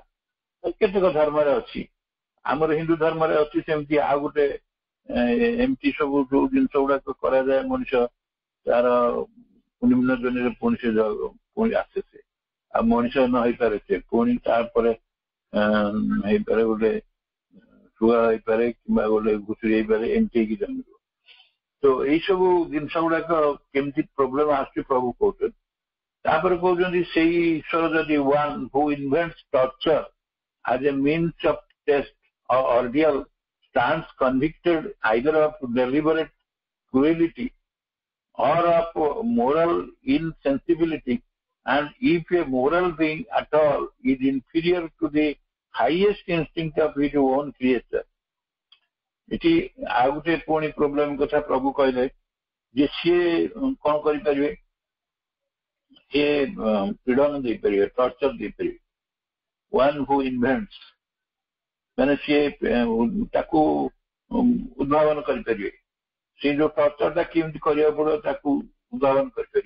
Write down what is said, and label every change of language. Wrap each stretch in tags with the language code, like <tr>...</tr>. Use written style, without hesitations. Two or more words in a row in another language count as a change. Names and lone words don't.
<or>କେତେକ ଧର୍ମରେ ଅଛି, ଆମର ହିନ୍ଦୁ ଧର୍ମରେ ଅଛି ସେମିତି ଆଉ ଗୋଟେ ଏମିତି ସବୁ ଯୋଉ ଜିନିଷ ଗୁଡାକ କରାଯାଏ, ମଣିଷ ତାର ନିମ୍ନ ଜନିରେ ପୁଣି ସେ ପୁଣି ଆସେ, ସେ ଆଉ ମଣିଷ ନ ହେଇପାରେ, ସେ ପୁଣି ତାପରେ ହେଇପାରେ ଗୋଟେ ଶୁଆ ହେଇପାରେ କିମ୍ବା ଗୋଟେ ଘୁଷୁରି ହେଇପାରେ, ଏମିତି ହେଇକି ଜନ୍ମିବ। ତ ଏଇ ସବୁ ଜିନିଷ ଗୁଡାକ କେମିତି ପ୍ରୋବ୍ଲେମ ଆସୁଛି ପ୍ରଭୁ କହୁଛନ୍ତି। ତାପରେ କହୁଛନ୍ତି ସେଇ ଈଶ୍ୱର ଯଦି</or> <en>one who invents torture as a means of test or ordeal stands convicted either of deliberate cruelty or of moral insensibility, and if a moral being at all is inferior to the highest instinct of his own creature।</en> <or>ଏଠି ଆଉ ଗୋଟେ ପୁଣି ପ୍ରୋବ୍ଲେମ କଥା ପ୍ରଭୁ କହିଲେ ଯେ ସିଏ କଣ କରିପାରିବେ, ସିଏ ପୀଡ଼ନ ଦେଇପାରିବେ, ଟର୍ଚର ଦେଇପାରିବେ।</or> <en>one who invents</en> <or>ମାନେ ସିଏ ତାକୁ ଉଦ୍ଭାବନ କରିପାରିବେ, ସେ ଯୋଉ ଟର୍ଚରଟା କେମିତି କରିବାକୁ ପଡିବ ତାକୁ ଉଦ୍ଭାବନ କରିପାରିବେ।</or>